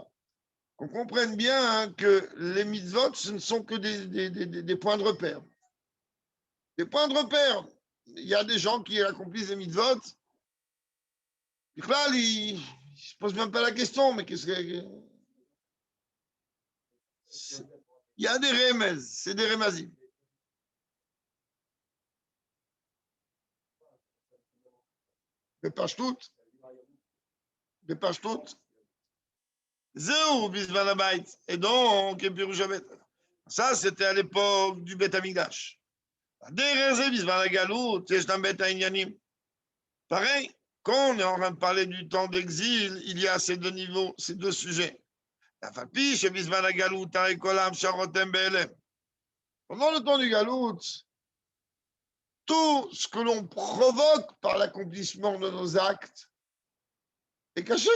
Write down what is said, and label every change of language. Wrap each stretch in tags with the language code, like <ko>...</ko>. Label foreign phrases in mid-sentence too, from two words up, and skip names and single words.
<fr>Qu'on comprenne bien que les mitzvot, ce ne sont que des points de repère. Des points de repère. Il y a des gens qui accomplissent les mitzvot. Là, ils ne se posent même pas la question, mais qu'est-ce que... Il y a des remez, c'est des remazim.</fr> <he>בפשטות, זהו בזמן הבית.</he> <fr>Et donc, ça, c'était à l'époque du</fr> <he>בית המקדש.</he> <fr>Pareil, quand on est en train de parler du temps d'exil, il y a ces deux niveaux, ces deux sujets. Pendant le temps du Galout, tout ce que l'on provoque par l'accomplissement de nos actes est caché.</fr>